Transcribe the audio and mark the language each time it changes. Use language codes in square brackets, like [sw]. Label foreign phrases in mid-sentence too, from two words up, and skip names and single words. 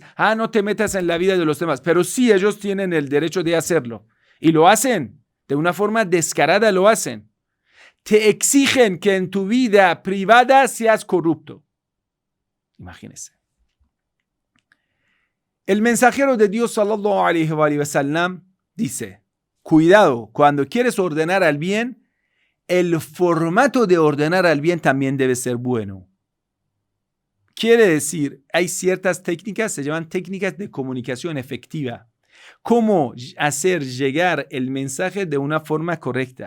[es] No te metas en la vida de los demás. Pero sí, ellos tienen el derecho de hacerlo. Y lo hacen. De una forma descarada lo hacen. Te exigen que en tu vida privada seas corrupto. Imagínense. El mensajero de Dios, [ar] صلى الله عليه وسلم, [es] dice: cuidado, cuando quieres ordenar al bien, el formato de ordenar al bien también debe ser bueno. Quiere decir, hay ciertas técnicas, se llaman técnicas de comunicación efectiva. Cómo hacer llegar el mensaje de una forma correcta.